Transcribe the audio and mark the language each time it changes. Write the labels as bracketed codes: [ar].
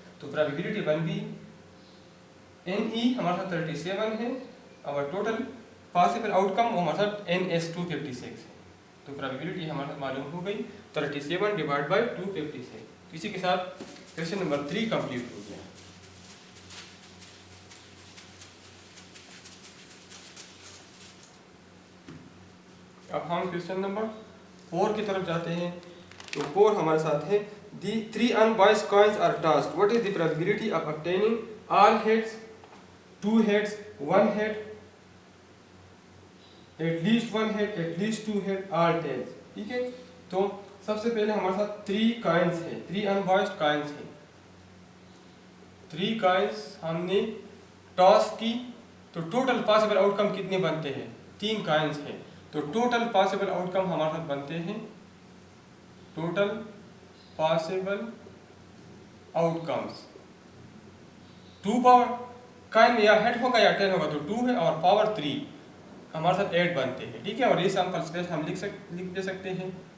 [hi] तो प्रोबेबिलिटी बन गई NE हमारे साथ 37 है और टोटल पॉसिबल आउटकम वो हमारे साथ NS 256 है, तो प्रोबेबिलिटी हमारे साथ मालूम हो गई 37 डिवाइड बाई 256। इसी के साथ क्वेश्चन नंबर 3 कंप्लीट हो गया। अब हम क्वेश्चन नंबर 4 की तरफ जाते हैं। तो 4 हमारे साथ है दी [en] 3 unbiased coins are tossed, what is the probability of obtaining all heads, 2 heads, 1 head, at least 1 head, at least 2 head, all tails, [hi] ठीक है। तो सबसे पहले हमारे साथ 3 coins है, 3 unbiased coins है, 3 coins हमने टॉस की, तो टोटल पॉसिबल आउटकम कितने बनते हैं? 3 coins है, तो टोटल पॉसिबल आउटकम हमारे साथ बनते हैं, total possible outcomes 2 power Kine या हेड होगा या टेल होगा, तो 2 है और पावर 3 हमारे साथ 8 बनते हैं, ठीक है। और ये सैंपल स्पेस हम लिख दे सकते हैं,